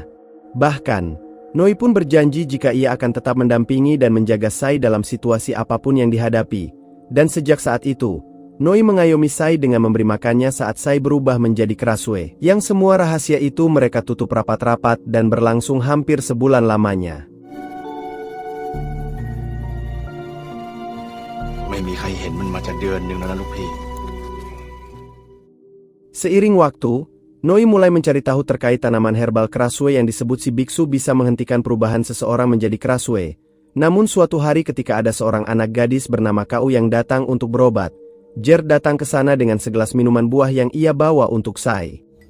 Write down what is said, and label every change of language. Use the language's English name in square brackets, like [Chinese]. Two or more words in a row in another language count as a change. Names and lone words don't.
[Indonesian] Bahkan, Noi pun berjanji jika ia akan tetap mendampingi dan menjaga Sai dalam situasi apapun yang dihadapi, dan sejak saat itu, Noi mengayomi Sai dengan memberi makannya saat Sai berubah menjadi Krasue, yang semua rahasia itu mereka tutup rapat-rapat dan berlangsung hampir sebulan lamanya. [Thai] ไม่มีใครเห็นมันมาจะเดือนหนึ่งแล้วนะลูกพี่ [Indonesian] Seiring waktu, Noi mulai mencari tahu terkait tanaman herbal Krasue yang disebut si biksu bisa menghentikan perubahan seseorang menjadi Krasue. Namun suatu hari ketika ada seorang anak gadis bernama Kau yang datang untuk berobat, Gert datang ke sana dengan segelas minuman buah yang ia bawa untuk Sai.